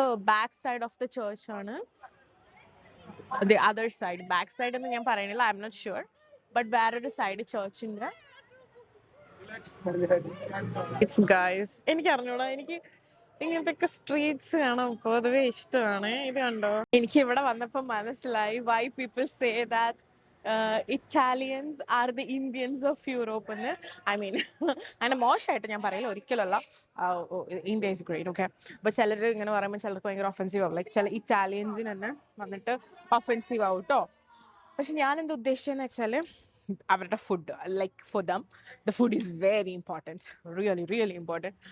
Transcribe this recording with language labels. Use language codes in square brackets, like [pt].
[en] Back side of the church ആണ്. The other side, back side [ml] എന്ന് ഞാൻ പറയുന്നില്ല, [en] I'm not sure, but [ml] വേറൊരു സൈഡ് ചേർച്ചിൻ്റെ. ഇറ്റ്സ് ഗൈസ്, എനിക്ക് അറിഞ്ഞൂടാ, എനിക്ക് ഇങ്ങനത്തെ സ്ട്രീറ്റ്സ് കാണാൻ പൊതുവെ ഇഷ്ടമാണ്. ഇത് കണ്ടോ, എനിക്ക് ഇവിടെ വന്നപ്പോൾ മനസ്സിലായി [en] why people say that Italians are the Indians of Europe [ml] എന്ന്. ഐ മീൻ അങ്ങനെ മോശമായിട്ട് ഞാൻ പറയില്ല, ഒരിക്കലല്ല. [en] India is great, [ml] okay. അപ്പോൾ ചിലർ ഇങ്ങനെ പറയുമ്പോൾ ചിലർക്ക് ഭയങ്കര ഒഫൻസീവ് ആവും, ലൈക്ക് ചില ഇറ്റാലിയൻസിന് തന്നെ വന്നിട്ട് ഒഫൻസീവ് ആവും കേട്ടോ. പക്ഷെ ഞാൻ എന്താ ഉദ്ദേശിച്ചതെന്ന് വെച്ചാൽ അവരുടെ food, [en] Like for them the food is very important, really important.